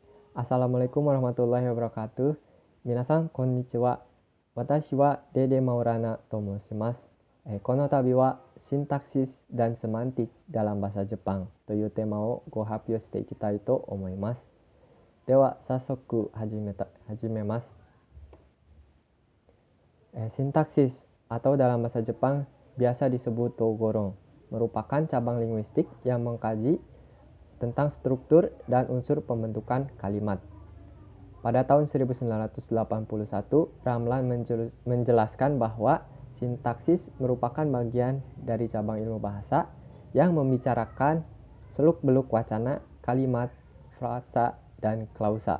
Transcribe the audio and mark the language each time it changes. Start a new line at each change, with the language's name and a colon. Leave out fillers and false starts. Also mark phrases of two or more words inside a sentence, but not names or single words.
Arabic: السلام عليكم ورحمة الله وبركاته.
Japanese: 皆さん、こんにちは. Watashi wa Dede Maulana to moshimasu. この度は
Indonesian: sintaksis dan semantik dalam bahasa Jepang
Japanese: というテーマをご発表していきたいと思います。では、早速始めます。
Indonesian: Sintaksis atau dalam bahasa Jepang biasa disebut Togorong merupakan cabang linguistik yang mengkaji tentang struktur dan unsur pembentukan kalimat. Pada tahun 1981, Ramlan menjelaskan bahwa sintaksis merupakan bagian dari cabang ilmu bahasa yang membicarakan seluk-beluk wacana, kalimat, frasa, dan klausa.